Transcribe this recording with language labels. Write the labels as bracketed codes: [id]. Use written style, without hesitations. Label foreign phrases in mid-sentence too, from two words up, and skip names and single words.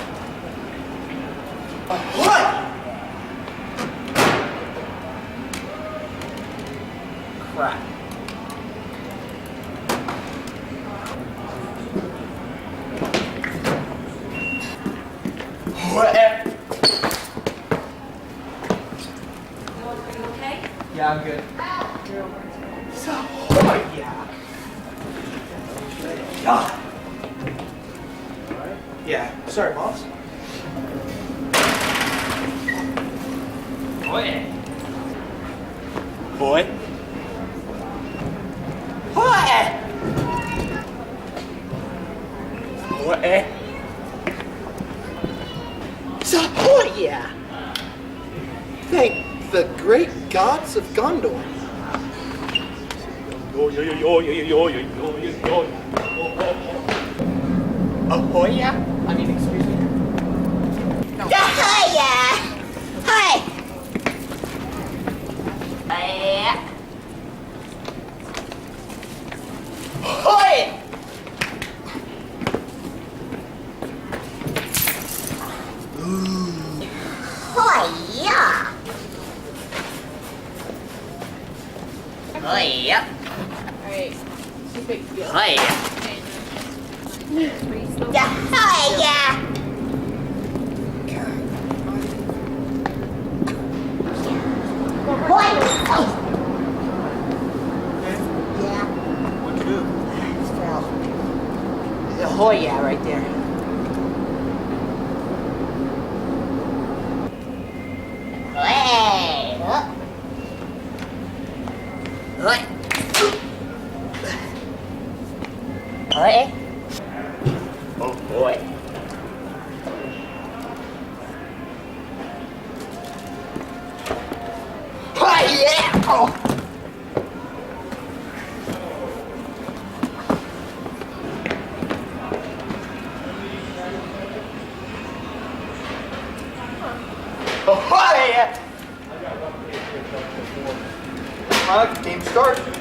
[en] HOY! Crap. HOY-EHH! Okay? Yeah, I'm good. So HOY-EHH! God. Yeah. Sorry, boss. HOY-EHH! Boy. HOY-EHH! HOY-EHH! So HOY-EHH! Thank the great gods of Gondor. Yo yo yo yo yo yo yo yo yo yo. HOY-EHH! I mean, excuse me? No. HOY-EHH! Hi! HOY! HOY-EHH! HOY-EHH! Alright, it's a big deal. HOY-EHH! Yeah, HOY-EHH! HOY-EHH! Yeah, What'd you do? it's fell. The HOY-EHH right there. Hey! HOY! HOY-EHH! Oh boy. HOY-EHH! Oh. HOY-EHH! Game start.